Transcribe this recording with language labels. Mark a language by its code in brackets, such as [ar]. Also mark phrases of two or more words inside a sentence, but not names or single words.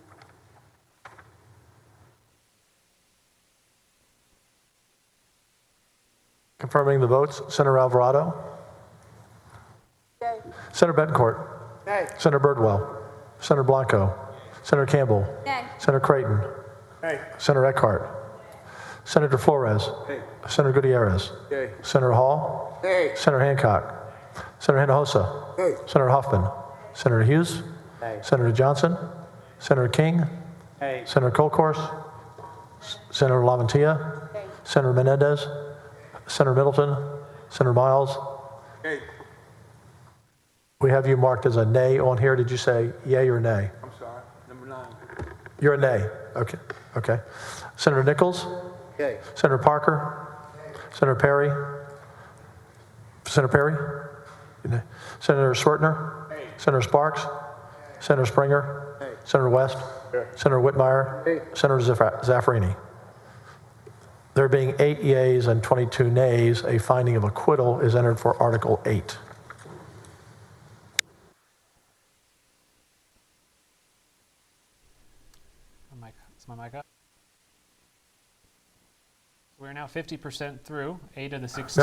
[en] Confirming the votes, Senator Alvarado. Yay. Senator Betancourt. Nay. Senator Birdwell. Senator Blanco. Senator Campbell. Nay. Senator Creighton. Nay. Senator Eckhart. Senator Flores. Nay. Senator Gutierrez. Yay. Senator Hall. Nay. Senator Hancock. Senator Hinojosa. Nay. Senator Huffman. Senator Hughes. Nay. Senator Johnson. Senator King. Nay. Senator Colcourse. Senator Laventia. Senator Menendez. Senator Middleton. Senator Miles. Nay. We have you marked as a nay on here. Did you say yay or nay? I'm sorry. Number 9. You're a nay. Okay. Okay. Senator Nichols. Yay. Senator Parker. Senator Perry. Senator Perry. Senator Swertner. Senator Sparks. Senator Springer. Senator West. Senator Whitmire. Senator Zaffarini. There being 8 yeas and 22 nays, a finding of acquittal is entered for Article 8. Is my mic up? We're now 50% through 8 of the 16